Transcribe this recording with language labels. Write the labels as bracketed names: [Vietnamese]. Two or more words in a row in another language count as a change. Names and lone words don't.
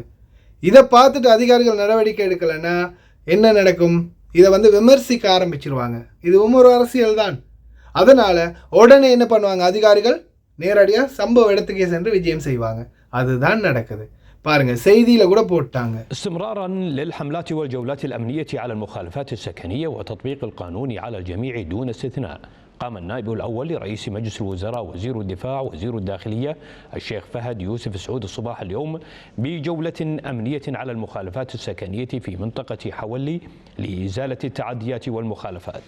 [Tamil] இதை பார்த்துட்டு அதிகாரிகள் நடவடிக்கை எடுக்கலைன்னா என்ன நடக்கும், இதை வந்து விமர்சிக்க ஆரம்பிச்சிருவாங்க. இதுவும் ஒரு அரசியல் தான். அதனால் உடனே என்ன பண்ணுவாங்க, அதிகாரிகள் நேரடியாக சம்பவ இடத்துக்கே சென்று விஜயம் செய்வாங்க. அதுதான் நடக்குது. பாருங்க செய்தியில கூட போட்டாங்க. [Arabic] استمرارا للحملات والجولات الأمنية على المخالفات السكنية وتطبيق القانون على الجميع دون استثناء، قام النائب الأول لرئيس مجلس الوزراء وزير الدفاع وزير الداخلية الشيخ فهد يوسف سعود الصباح اليوم بجولة أمنية على المخالفات السكنية في منطقة حولي لإزالة التعديات والمخالفات.